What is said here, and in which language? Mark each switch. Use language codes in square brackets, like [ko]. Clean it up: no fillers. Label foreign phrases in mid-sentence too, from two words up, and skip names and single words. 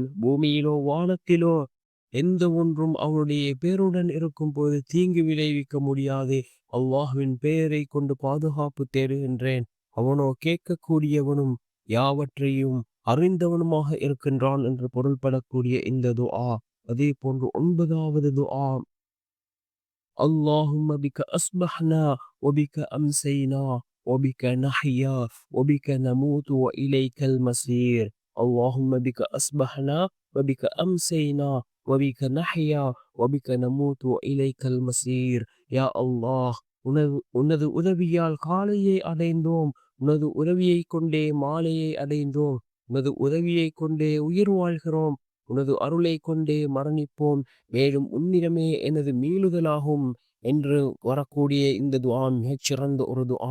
[ta] பூமியிலோ வானத்திலோ எந்த ஒன்றும் அவனுடைய பேருடன் இருக்கும் போது தீங்கு விளைவிக்க முடியாது. அல்லாஹ்வின் பெயரை கொண்டு பாதுகாப்பு தேடுகின்றேன். அவனோ கேட்கக்கூடியவனும் யாவற்றையும் அறிந்தவனுமாக இருக்கின்றான் என்று பொருள்படக்கூடிய இந்த துஆ. அதே போன்று 9வது துஆ, [ar] اللهم بك أصبحنا وبك أمسينا وبك نحيا وبك نموت وإليك المصير. اللهم بك أصبحنا وبك أمسينا وبك نحيا وبك نموت وإليك المصير. [ta] யா அல்லாஹ், உனது உதவியால் காலையை அடைந்தோம், உனது உதவியை கொண்டே மாலையை அடைந்தோம், உனது உதவியை கொண்டே உயிர் வாழ்கிறோம், உனது அருளை கொண்டே மரணிப்போம், மேலும் உன்னிடமே எனது மீளுதலாகும் என்று வரக்கூடிய இந்த துஆ மிகச்சிறந்த ஒரு துஆ.